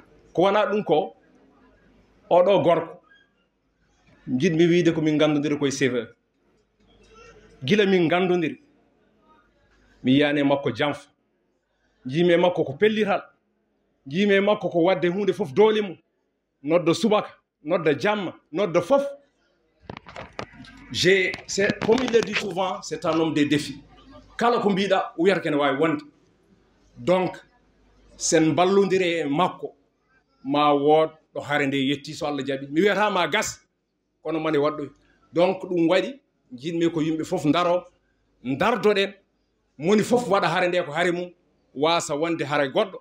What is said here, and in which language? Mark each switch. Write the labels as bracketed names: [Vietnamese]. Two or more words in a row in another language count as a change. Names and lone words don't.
[Fula] Ko wona ɗum ko oɗo gorko jiɗmi wiide ko min gandodiri koye CV. Gila min gandodiri mi yiyani makko janfa, jiimi makko ko pellital, jiimi makko ko wadde hunde fof doole mum, nodda subaka, nodda jamma, nodda fof. [French] Comme il le dit souvent, c'est un homme des défis. [Fula] Kala ko mbiɗa o wiyata kene wawi wonde. Donc sen ballodiri e makko ma wood ɗo hare nde yetti so Allah jaɓi. Mi wiyata ma gas kono mane waɗɗoy. Donc ɗum waɗi jinmi ko yimɓe fof daro dardoɗen, moni fof waɗa hare nde ko hare mum, wasa wonde hare goɗɗo.